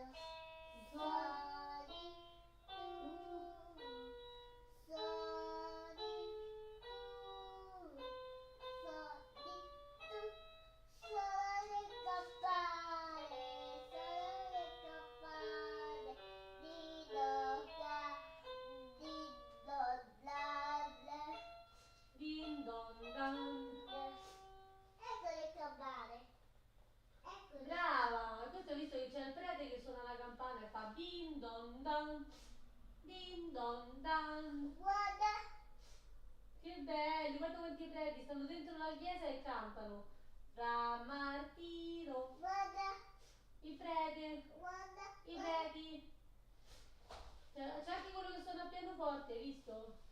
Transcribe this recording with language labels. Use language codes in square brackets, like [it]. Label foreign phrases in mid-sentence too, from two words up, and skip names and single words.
[it] Suoni tu. Suoni tu. Suoni tu. Solo le campane, solo le campane, dido da, dido da, Din don dan. ecco le campane, ecco le Brava! Questo ho visto che c'è il prete che suona la campana e fa din don dan. Din don dan. guarda, Che belli, guarda quanti preti stanno dentro la chiesa e cantano. Fra martiro, guarda, il prete, guarda, i preti. C'è anche quello che suona al pianoforte, hai visto?